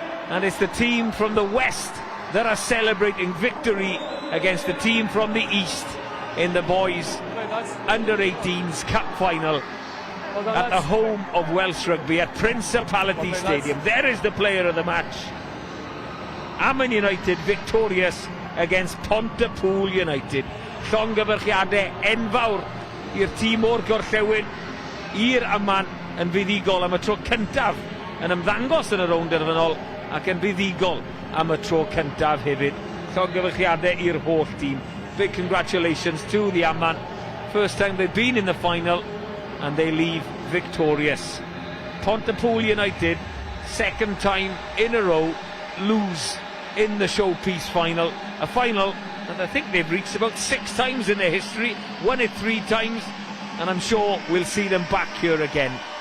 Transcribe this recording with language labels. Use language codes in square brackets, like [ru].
[en] And it's the team from the west that are celebrating victory against the team from the east in the boys under 18s cup final at the home of Welsh Rugby at Principality Stadium. There is the player of the match. Amman United victorious against Pontypool United. [cy] Llongyfarchiadau enfawr i'r tîm o'r gorllewin, i'r Amman, yn fuddigol am y tro cyntaf yn ymddangos yn y rownd derfynol ac yn fuddigol am y tro cyntaf hefyd. Llongyfarchiadau i'r holl tîm. [en] Big congratulations to the Amman. First time they've been in the final and they leave victorious. Pontypool United, second time in a row, lose in the showpiece final. A final that I think they've reached about 6 times in their history, won it 3 times, and I'm sure we'll see them back here again.